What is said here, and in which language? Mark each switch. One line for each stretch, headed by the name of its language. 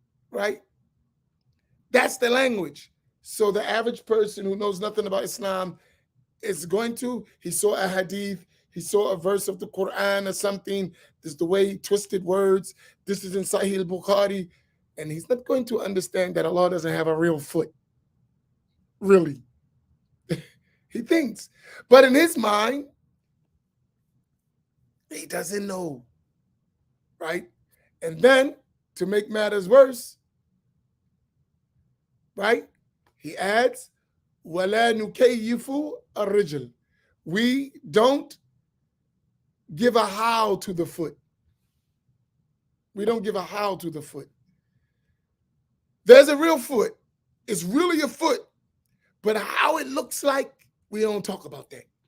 English: Right? That's the language. So the average person who knows nothing about Islam is going to, he saw a hadith, he saw a verse of the Quran or something, this is the way he twisted words, this is in Sahih al-Bukhari, and he's not going to understand that Allah doesn't have a real foot. Really. He thinks. But in his mind, he doesn't know. Right? And then, to make matters worse, right? He adds,
Arabic: وَلَا نُكَيِّفُ الرِّجْلِ.
English: We don't give a how to the foot. We don't give a how to the foot. There's a real foot. It's really a foot, but how it looks like, we don't talk about that.